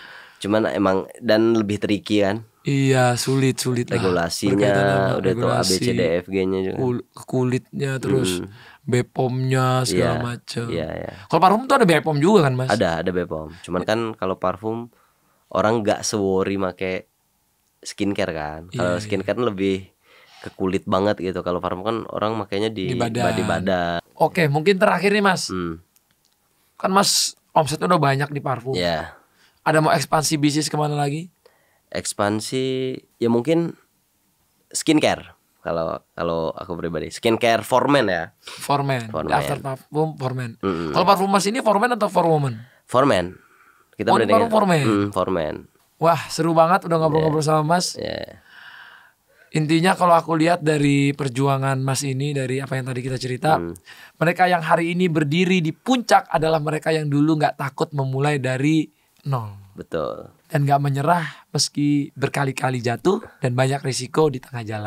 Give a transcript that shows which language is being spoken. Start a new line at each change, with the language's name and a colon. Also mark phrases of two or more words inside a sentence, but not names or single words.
Indonesian: Cuman emang dan lebih tricky kan. Iya, sulit regulasinya, udah tuh ABCDFG-nya juga. Kulitnya terus BPOM-nya segala macam. Iya. Kalau parfum tuh ada BPOM juga kan Mas? Ada BPOM. Cuman kan kalau parfum orang nggak se-worry make skincare kan. Kalau skincare kan lebih ke kulit banget gitu. Kalau parfum kan orang makainya di badan. Oke, mungkin terakhir nih Mas. Kan Mas omsetnya udah banyak di parfum. Iya. Ada mau ekspansi bisnis kemana lagi? Ekspansi ya mungkin skincare. Kalau aku pribadi
English: skincare for men ya. For men. After
Indonesian: parfum
English: for men.
Indonesian: Kalau parfum Mas ini
English: for men
Indonesian: atau
English: for woman? For men.
Indonesian: Kita parfum
English: for men. For men.
Indonesian: Wah, seru banget udah ngobrol-ngobrol sama Mas. Intinya kalau aku lihat dari perjuangan Mas ini, dari apa yang tadi kita cerita, mereka yang hari ini berdiri di puncak adalah mereka yang dulu gak takut memulai dari nol. Betul. Dan gak menyerah meski berkali-kali jatuh dan banyak risiko di tengah jalan.